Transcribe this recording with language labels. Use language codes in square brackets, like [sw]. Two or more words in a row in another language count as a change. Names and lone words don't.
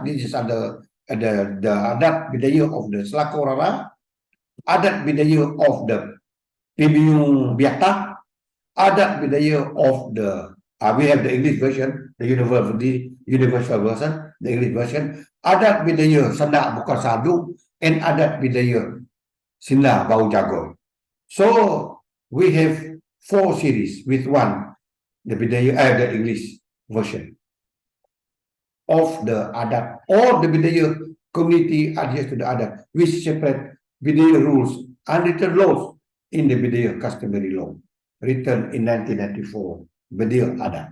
[en] This is the Adat Bidayuh of the Selaku Rara, Adat Bidayuh of the Pemikiran Biata, Adat Bidayuh of the we have the English version, the universal version, the English version, Adat Bidayuh Sandak Bukar Sadu, and Adat Bidayuh Sinda Bau Jago. So we have 4 series with one, the Bidayuh, the English version of the adat, or the Bidayuh community adheres to the adat, which separate Bidayuh rules and written laws in the Bidayuh customary law, written in 1994, Bidayuh Adat.